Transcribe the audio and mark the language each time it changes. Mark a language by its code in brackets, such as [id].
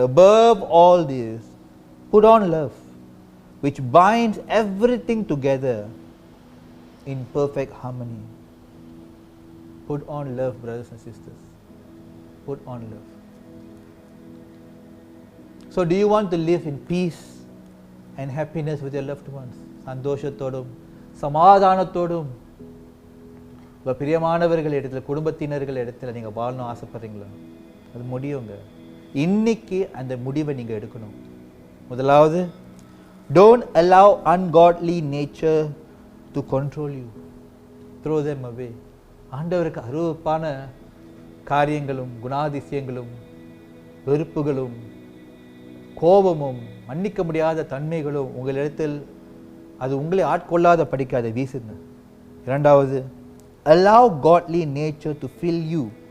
[en] Above all this, put on love, which binds everything together in perfect harmony. Put on love, brothers and sisters. Put on love. So do you want to live in peace and happiness with your loved ones? [ta] சந்தோஷத்தோடும் சமாதானத்தோடும் உங்கள் பிரியமானவர்கள் இடத்துல, குடும்பத்தினர்கள் இடத்துல நீங்கள் வாழணும் ஆசைப்படுறீங்களா? அது முடியுங்க. இன்னைக்கு அந்த முடிவை நீங்கள் எடுக்கணும். முதலாவது, [en] don't allow ungodly nature to control you. Throw them away. [ta] ஆண்டவருக்கு அருவருப்பான காரியங்களும் குணாதிசயங்களும் வெறுப்புகளும் கோபமும் மன்னிக்க முடியாத தன்மைகளும் உங்களிடத்தில் அது உங்களை ஆட்கொள்ளாத படிக்காத வீசுங்க. இரண்டாவது, [en] allow godly nature to fill you.